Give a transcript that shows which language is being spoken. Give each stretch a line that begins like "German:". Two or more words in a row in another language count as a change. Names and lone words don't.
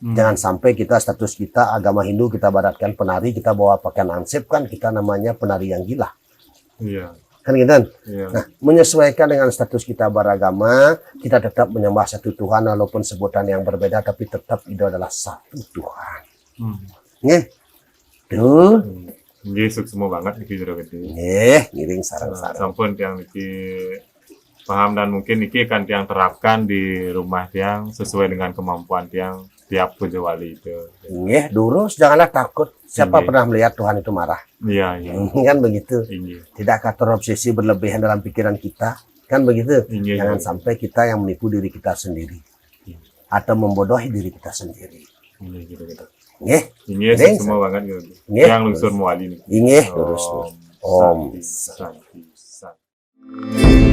Indonesian: Jangan sampai kita status kita agama Hindu kita baratkan penari, kita bawa pakaian ansip kan kita namanya penari yang gila. Iya. Kan gitu kan? Iya. Nah, menyesuaikan dengan status kita beragama, kita tetap menyembah satu Tuhan walaupun sebutan yang berbeda tapi tetap itu adalah satu Tuhan. Nggih. Tuh.
Balinese: Nggih sukses banget iki jero gede. Nggih, ngiring sarang-sarang.
Indonesian: Sampun tiang niki paham dan mungkin niki kan tiang terapkan di rumah tiang sesuai dengan kemampuan tiang tiap puja wali itu.
Balinese: Nggih, durus
Indonesian: janganlah takut. Siapa Nggih. pernah melihat Tuhan itu marah? Iya, iya. Kan begitu. Inggih. Tidakkah terobsesi berlebihan dalam pikiran kita? Kan begitu. Inggih. Jangan sampai kita yang menipu diri kita sendiri atau membodohi diri kita sendiri. Inggih gitu. Nggih, Inggih Ngiring, semua banget gitu. Nggih.
Balinese: Yang lungsur muali niki. nggih, durus. Om.
Sanskrit: Santi, santi, santi.